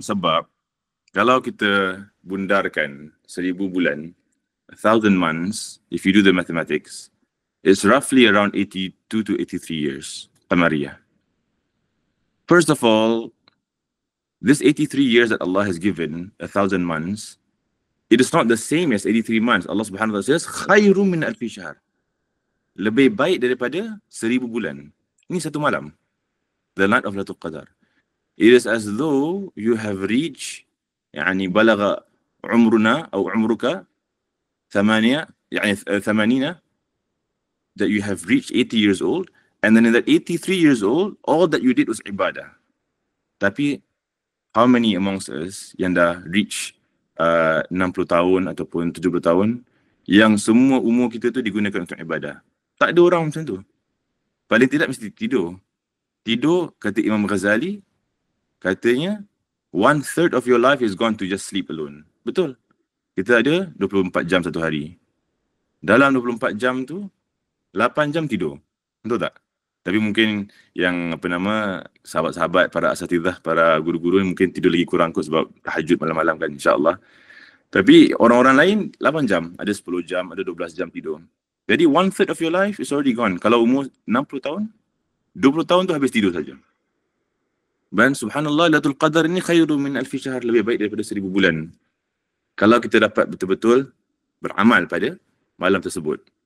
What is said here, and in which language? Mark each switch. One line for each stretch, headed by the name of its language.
Malay: Sebab kalau kita bundarkan 1000 bulan,
English: 1000 months, if you do the mathematics, it's roughly around 82 to 83 years. Qamariyah. First of all, this 83 years that Allah has given, 1000 months, it is not the same as 83 months. Allah Subhanahu wa Taala says,
Arabic: khairum min alfi syahr.
Malay: Lebih baik daripada 1000 bulan. Ini satu malam.
English: The night of Lailatul Qadar. It is as though you have reached,
Arabic: يعني بلغ عمرنا أو عمرك 8 يعني 80,
English: that you have reached 80 years old, and then in that 83 years old, all that you did was ibadah.
Malay: Tapi
English: how many amongst us
Malay: yang dah reach 60 tahun ataupun 70 tahun yang semua umur kita tu digunakan untuk ibadah? Tak ada orang macam tu. Paling tidak mesti tidur. Tidur, kata Imam Ghazali, katanya
English: 1/3 of your life is gone to just sleep alone.
Malay: Betul. Kita ada 24 jam satu hari. Dalam 24 jam tu, 8 jam tidur. Betul tak? Tapi mungkin yang sahabat-sahabat, para asatidzah, para guru-guru mungkin tidur lagi kurang kot sebab tahajud malam-malam kan, insyaAllah. Tapi orang-orang lain 8 jam, ada 10 jam, ada 12 jam tidur.
English: Jadi 1/3 of your life is already gone.
Malay: Kalau umur 60 tahun, 20 tahun tu habis tidur saja. Dan subhanallah, Lailatul Qadar ini
Arabic: khairum min alfi syahr,
Malay: lebih baik daripada 1000 bulan. Kalau kita dapat betul-betul beramal pada malam tersebut.